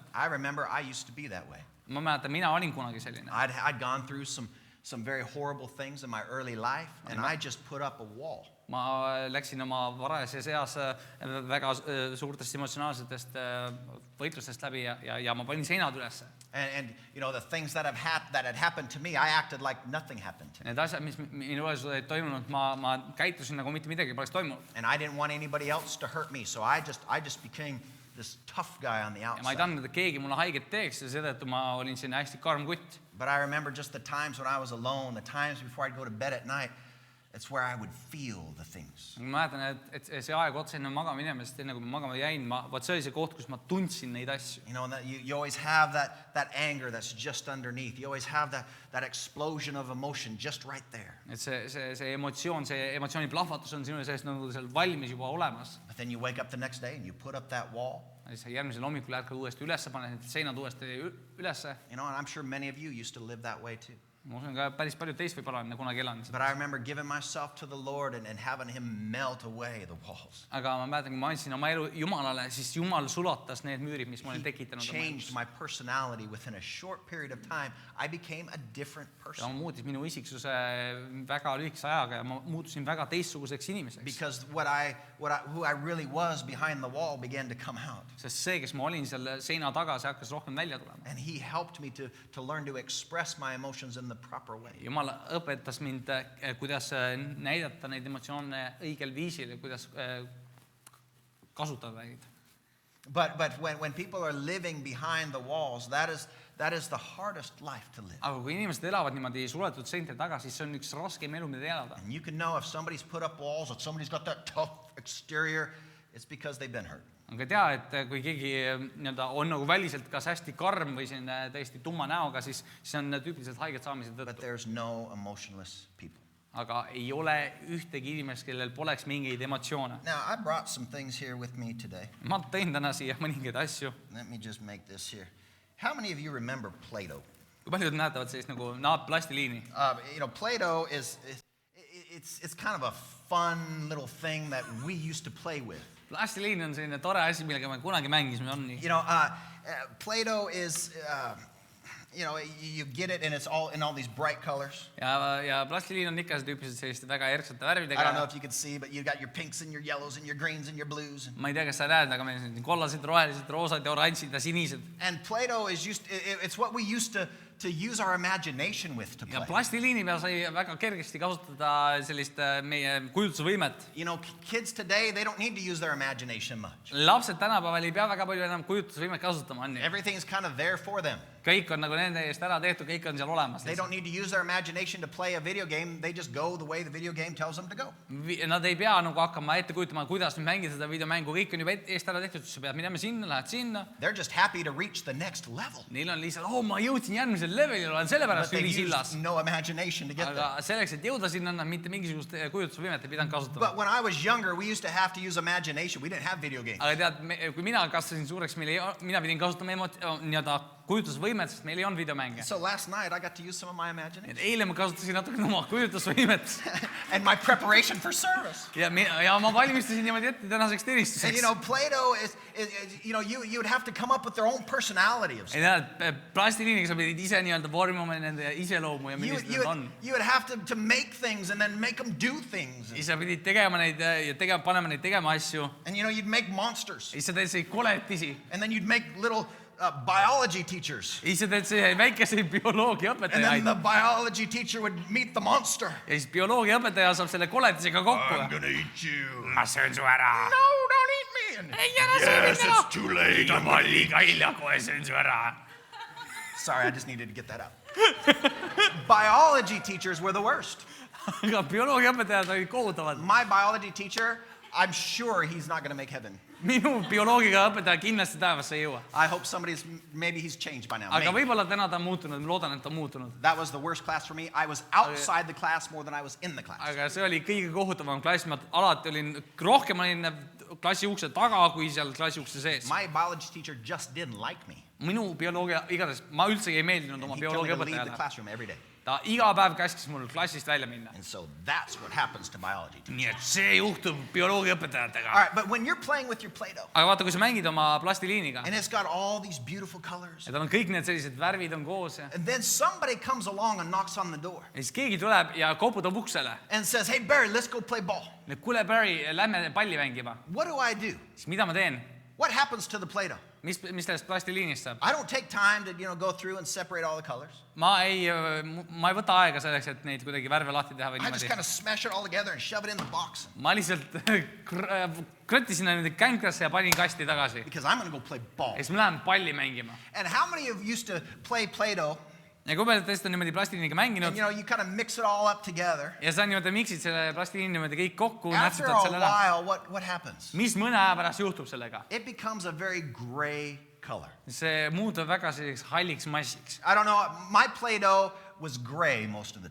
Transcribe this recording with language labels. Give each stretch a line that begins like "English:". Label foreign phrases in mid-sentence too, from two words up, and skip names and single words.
English: I remember I used to be that way.
Estonian: Ma mäletan, mina olin kunagi selline.
English: I'd gone through some very horrible things in my early life, and I just put up a wall.
Estonian: Ma läksin oma varajases eas väga suurtest emotsionaalsetest võitlustest läbi ja ma panin seinad üles.
English: And you know, the things that had happened to me, I acted like nothing happened to me.
Estonian: Need asjad, mis minu elus olid toimunud, ma käitusin nagu mitte midagi poleks toimunud.
English: And I didn't want anybody else to hurt me, so I just became this tough guy on the
Estonian: Ja ma ei
English: outside.
Estonian: tahtnud, et keegi mulle haiget teeks ja seetõttu ma olin selline hästi karm kutt.
English: But I remember just the times when I was alone, the times before I'd go to bed at night, it's where I would feel the things.
Estonian: Ma mäletan, et see aeg otsa enne magama minemist, enne kui ma magama jäin, vot see oli see koht, kus ma tundsin neid asju.
English: You know, and that you always have that anger that's just underneath. You always have that explosion of emotion just right there.
Estonian: Et see emotsiooni plahvatus on sinu sees nagu seal valmis juba olemas.
English: But then you wake up the next day and you put up that wall.
Estonian: Ja siis järgmisel hommikul ärkad uuesti ülesse, paned need seinad uuesti ülesse.
English: You know, and I'm sure many of you used to live that way too.
Estonian: Ma usun ka päris paljud teist võib-olla on kunagi elanud.
English: But I remember giving myself to the Lord and having him melt away the walls.
Estonian: Aga ma mäletan, kui ma andsin oma elu Jumalale, siis Jumal sulatas need müürid, mis ma olin tekitanud.
English: He changed my personality within a short period of time. I became a different
Estonian: Ja
English: person.
Estonian: ma muutis minu isiksuse väga lühikese ajaga ja ma muutusin väga teistsuguseks inimeseks.
English: Because who I really was behind the wall began to come out.
Estonian: Sest see, kes ma olin seal seina taga, see hakkas rohkem välja tulema.
English: And he helped me to learn to express my emotions in the proper way.
Estonian: Jumal õpetas mind, kuidas näidata neid emotsioone õigel viisil ja kuidas kasutada neid.
English: But when people are living behind the walls, that is the hardest life to live.
Estonian: Aga kui inimesed elavad niimoodi suletud seinte taga, siis see on üks raskem elu, mida elada.
English: And you can know if somebody's put up walls, if somebody's got that tough exterior, it's because they've been hurt.
Estonian: Aga tea, et kui keegi on nagu väliselt kas hästi karm või täiesti tumma näoga, siis on tüüpiliselt haiget saamise
English: But
Estonian: tõttu.
English: there's no emotionless people.
Estonian: Aga ei ole ühtegi inimest, kellel poleks mingeid emotsioone.
English: Now, I brought some things here with me today.
Estonian: Ma tõin täna siia mõningaid asju.
English: Let me just make this here. How many of you remember Play-Doh?
Estonian: Kui paljud näetavad sellist nagu plastiliini?
English: You know, Play-Doh it's kind of a fun little thing that we used to play with.
Estonian: Plastiliin on selline tore asi, millega me kunagi mängisime, on nii.
English: You know, Play-Doh is, you know, you get it and it's all in all these bright colors.
Estonian: Ja plastiliin on ikka tüüpiliselt selliste väga erksate
English: I don't know
Estonian: värvidega.
English: if you can see, but you got your pinks and your yellows and your greens and your blues.
Estonian: Ma ei tea, kas sa näed, aga meil on siin kollased, rohelised, roosad ja oranžid ja sinised.
English: And Play-Doh is it's what we used to use our imagination with to
Estonian: Ja
English: play.
Estonian: plastiliini peal sai väga kergesti kasutada sellist meie kujutlusvõimet.
English: You know, kids today, they don't need to use their imagination much.
Estonian: Lapsed tänapäeval ei pea väga palju enam kujutlusvõimet kasutama, on ju.
English: Everything's kind of there for them.
Estonian: Kõik on nagu nende eest ära tehtud, kõik on seal olemas.
English: They don't need to use their imagination to play a video game. They just go the way the video game tells them to go.
Estonian: Nad ei pea nagu hakkama ette kujutama, kuidas nüüd mängida seda videomängu, kõik on juba eest ära tehtud, sa pead minema sinna, lähed sinna.
English: They're just happy to reach the next level.
Estonian: Neil on lihtsalt, ma jõudsin järgmisele levelile, olen sellepärast
English: But they
Estonian: ülisillas.
English: used no imagination to get there.
Estonian: Aga selleks, et jõuda sinna, nad mitte mingisugust kujutlusvõimet ei pidanud kasutama.
English: But when I was younger, we used to have to use imagination. We didn't have video games.
Estonian: Aga tead, kui mina kasvasin suureks, mina pidin kasutama kujutlusvõimet, sest meil ei olnud videomänge.
English: So last night, I got to use some of my imagination.
Estonian: Eile ma kasutasin natuke oma kujutlusvõimet.
English: And my preparation for service.
Estonian: Ja ma valmistasin niimoodi ette tänaseks
English: And
Estonian: teenistuseks.
English: you know, Play-Doh is you know, you would have to come up with their own personality of stuff.
Estonian: Ja tead, plastiliiniga sa pidid ise vormima nende iseloomu ja millist nad on.
English: You would have to make things and then make them do things.
Estonian: Ise pidid tegema neid ja panema neid tegema asju.
English: And you know, you'd make monsters.
Estonian: Ise teed selliseid koletisi.
English: And then you'd make little biology teachers.
Estonian: ise teed see väikese bioloogia
English: And then
Estonian: õpetajaid
English: the biology teacher would meet the monster.
Estonian: ja siis bioloogia õpetaja saab selle koletisega kokku.
English: I'm gonna eat you.
Estonian: ma söön su ära.
English: No, don't eat me. And
Estonian: ei ära söö
English: yes,
Estonian: mind ära.
English: it's too late.
Estonian: nüüd on ma liiga hilja, kohe söön su ära.
English: Sorry, I just needed to get that out. Biology teachers were the worst.
Estonian: aga bioloogia õpetajad olid kohutavad.
English: My biology teacher, I'm sure he's not going to make heaven.
Estonian: minu bioloogiga õpetaja kindlasti taevasse ei jõua.
English: I hope maybe he's changed by now.
Estonian: aga
English: Maybe.
Estonian: võib-olla täna ta on muutunud, ma loodan, et ta on muutunud.
English: That was the worst class for me. I was outside the class more than I was in the class.
Estonian: aga see oli kõige kohutavam klass, ma alati olin, rohkem olin klassi ukse taga, kui seal klassi ukse sees.
English: My biology teacher just didn't like me.
Estonian: minu bioloogia, igatahes ma üldsegi ei meeldinud oma
English: He told me
Estonian: bioloogia
English: to leave the
Estonian: õpetajale.
English: classroom every day.
Estonian: ta iga päev käskis mul klassist välja minna.
English: And so that's what happens to biology teachers.
Estonian: nii et see juhtub bioloogia õpetajatega.
English: All right, but when you're playing with your Play-Doh,
Estonian: aga vaata, kui sa mängid oma plastiliiniga
English: and it's got all these beautiful colors,
Estonian: ja tal on kõik need sellised värvid on koos ja
English: and then somebody comes along and knocks on the door
Estonian: siis keegi tuleb ja koputab uksele.
English: and says, hey, Barry, let's go play ball.
Estonian: kuule, Barry, lähme palli mängima.
English: What do I do?
Estonian: siis mida ma teen?
English: What happens to the Play-Doh?
Estonian: mis sellest plastiliinist saab?
English: I don't take time to, go through and separate all the colors.
Estonian: ma ei võta aega selleks, et neid kuidagi värve lahti teha või
English: I just
Estonian: niimoodi.
English: kind of smash it all together and shove it in the box
Estonian: ma lihtsalt krõttisin niimoodi känkrasse ja panin kasti tagasi.
English: because I'm going to go play ball.
Estonian: ja siis ma lähen palli mängima.
English: And how many of you used to play Play-Doh
Estonian: ja kui palju teist on niimoodi plastiliiniga mänginud
English: and, you kind of mix it all up together?
Estonian: ja sa niimoodi miksid selle plastiliini niimoodi kõik kokku,
English: After
Estonian: nätsutad
English: a
Estonian: selle ära.
English: while, what happens?
Estonian: mis mõne aja pärast juhtub sellega?
English: It becomes a very gray color.
Estonian: see muutub väga selliseks halliks massiks.
English: I don't know, my Play-Doh was gray most of the